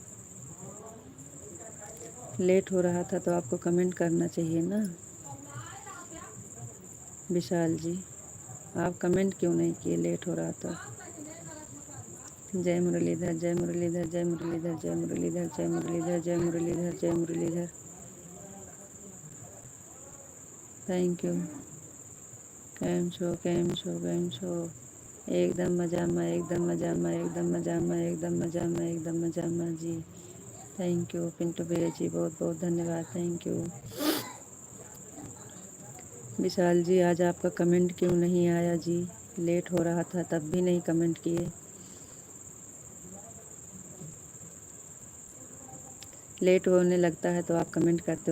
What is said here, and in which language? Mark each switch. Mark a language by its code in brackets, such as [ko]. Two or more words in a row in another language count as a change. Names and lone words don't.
[hi] लेट हो रहा था तो आपको कमेंट करना चाहिए ना विशाल जी, आप कमेंट क्यों नहीं किए लेट हो रहा तो। जय मुरलीधर, जय मुरलीधर, जय मुरलीधर, जय मुरलीधर, जय मुरलीधर, जय मुरलीधर, जय मुरलीधर। [en] Thank you. [gu] કેમ છો, કેમ છો, કેમ છો? એકદમ મજામાં, એકદમ મજામાં, એકદમ મજામાં, એકદમ મજામાં, એકદમ મજામાં જી। [en] thank you [hi] पिंटू भैया जी, बहुत बहुत धन्यवाद, [en] thank you. [hi] विशाल जी आज आपका कमेंट क्यों नहीं आया जी? लेट हो रहा था तब भी नहीं कमेंट किए। लेट होने लगता है तो आप कमेंट करते हो।